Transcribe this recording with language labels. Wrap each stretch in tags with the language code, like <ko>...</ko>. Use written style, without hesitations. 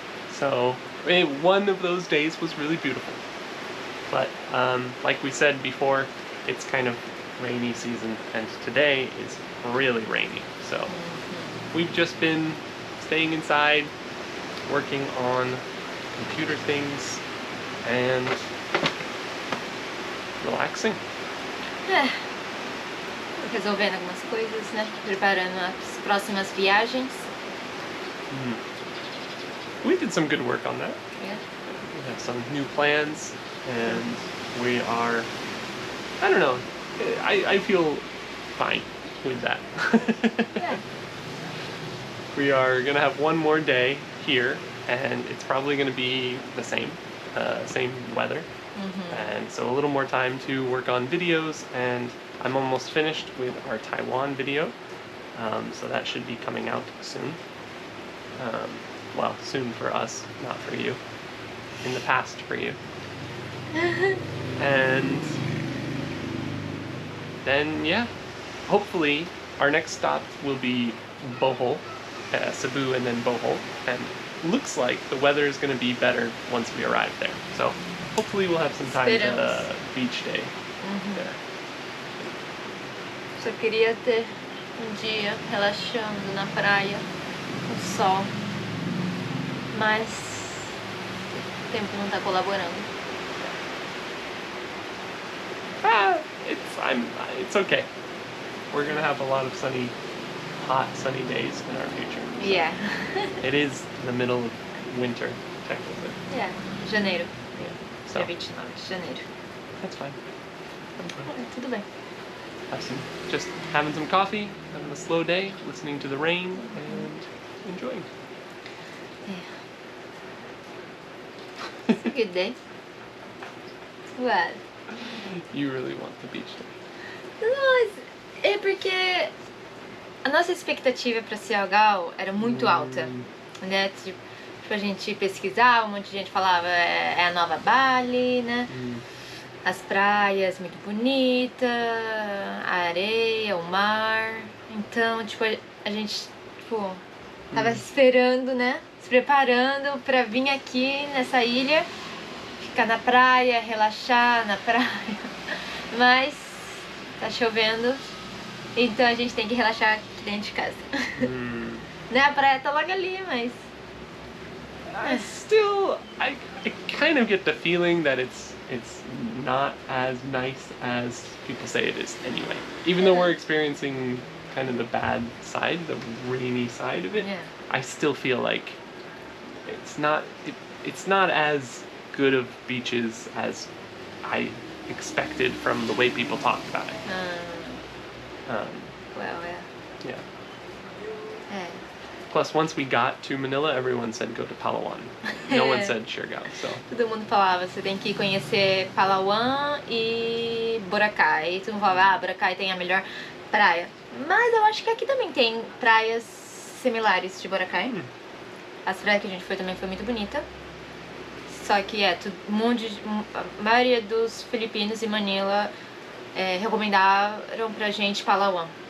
<en>So one of those days was really beautiful, but like we said before, it's kind of rainy season, and today is really rainy. So we've just been staying inside, working on computer things, and relaxing.</en> <pt>Resolvendo algumas coisas, né? Preparando as próximas viagens.</pt> <en>We did some good work on that. Yeah. We have some new plans, and we are, I don't know, I feel fine with that. Yeah. We are going to have one more day here, and it's probably going to be the same weather. And so a little more time to work on videos, and I'm almost finished with our Taiwan video, so that should be coming out soon. Well, soon for us, not for you. In the past for you. And then, yeah, hopefully our next stop will be Bohol, Cebu and then Bohol. And looks like the weather is going to be better once we arrive there. So hopefully we'll have some time to beach day there.</en> <pt>Só queria ter dia relaxando na praia, no sol. Mas o tempo não tá colaborando.</pt> <en>It's okay. We're gonna have a lot of hot sunny days in our future. So Yeah. it is the middle of winter, technically. Yeah. Janeiro. Yeah. So</en> <pt>Dia 29 de janeiro.</pt> <en>that's fine.</en> <pt>Tudo bem.</pt> <en>Just having some coffee, having a slow day, listening to the rain, and enjoying. It's a good day. What? You really want the beach day.</en> <pt>Não, é porque a nossa expectativa para Sialgal era muito alta, né? Tipo, a gente pesquisava, um monte de gente falava é a nova Bali, né? As praias muito bonitas, a areia, o mar. Então, tipo, a gente, tipo, tava esperando, né? Se preparando pra vir aqui nessa ilha, ficar na praia, relaxar na praia. Mas tá chovendo, então a gente tem que relaxar aqui dentro de casa. Né? A praia tá logo ali, mas...</pt> <en>I kind of get the feeling that it's not as nice as people say it is anyway. Even though we're experiencing kind of the bad side, the rainy side of it, Yeah. I still feel like it's not as good of beaches as I expected from the way people talked about it. Well, Yeah.</en> <pt>é.</pt> <en>Plus, once we got to Manila, everyone said go to Palawan. No one said Siargao, so.</en> <pt>Todo mundo falava, você tem que conhecer Palawan e Boracay. E todo mundo falava, Boracay tem a melhor praia. Mas eu acho que aqui também tem praias similares de Boracay. As praias que a gente foi também foi muito bonita. Só que a maioria dos filipinos em Manila recomendaram pra gente Palawan.</pt>